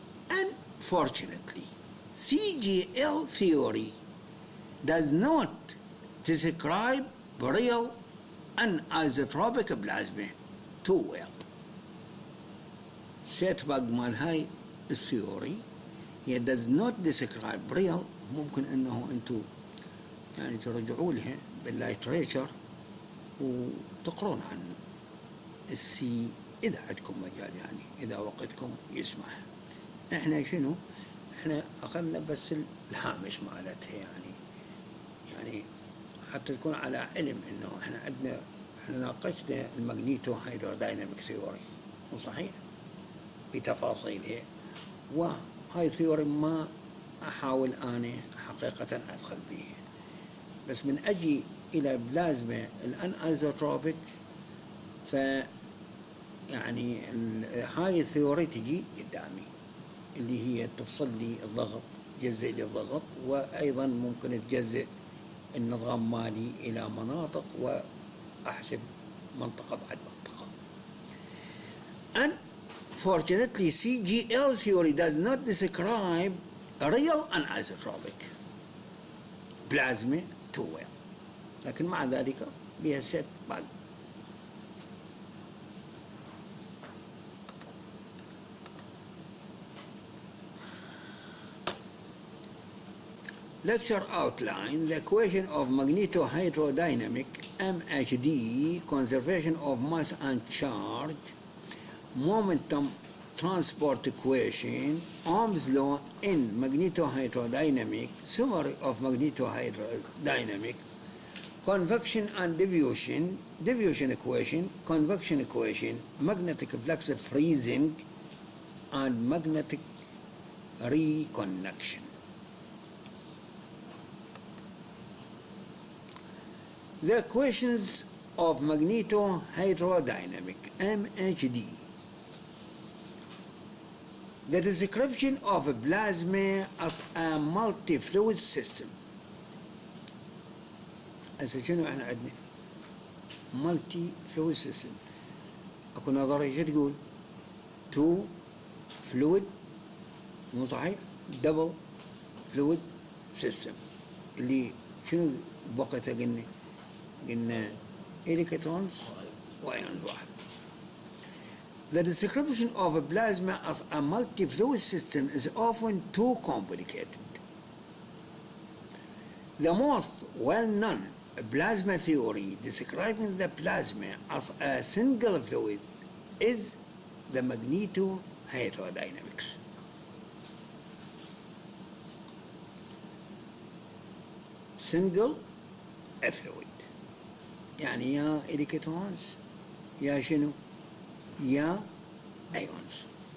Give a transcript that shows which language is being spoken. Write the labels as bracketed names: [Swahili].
[English] Unfortunately, CGL theory does not describe real anisotropic plasma too well. setback [Arabic] مال هاي الثيوري هي [English] does not describe real. [Arabic] ممكن انه انتم يعني ترجعوا لها بالليتريتشر وتقرون عن السي اذا عندكم مجال، يعني اذا وقتكم يسمح. احنا شنو؟ احنا اخذنا بس الهامش مالتها، يعني حتى تكون على علم انه احنا ناقشنا الماجنيتو هيدرودايناميك ثيوري، وصحيح بتفاصيلها، وهاي ثيوري ما احاول انا حقيقة ادخل بيها، بس من اجي الى بلازما الانايزوتروبيك ف يعني هاي الثيوري تجي قدامي اللي هي تفصل لي الضغط، تجزئ لي الضغط، وايضا ممكن تجزئ النظام مالي الى مناطق واحسب منطقة بعد منطقة. [English] Unfortunately, CGL theory does not describe real anisotropic plasma too well. [Arabic] لكن مع ذلك بها set back. [English] Lecture outline the equation of Magneto Hydrodynamic MHD, conservation of mass and charge, momentum transport equation, Ohm's law in Magneto Hydrodynamic, summary of Magneto Hydrodynamic, convection and diffusion equation, convection equation, magnetic flux freezing, and magnetic reconnection. The equations of Magneto Hydrodynamic MHD. The description of a plasma as a multi-fluid system. [Arabic] هسه شنو احنا عندنا؟ [English] multi-fluid system. [Arabic] اكو نظرية شو تقول؟ [English] two fluid [Arabic] مو صحيح؟ [English] double fluid system [Arabic] اللي شنو بوقتها قلنا إلكترونز وأيونز واحد. [English] The description of a plasma as a multi-fluid system is often too complicated. The most well-known plasma theory describing the plasma as a single fluid is the Magneto Hydrodynamics. Single fluid [Arabic] يعني يا إلكترونز يا شنو يا ions.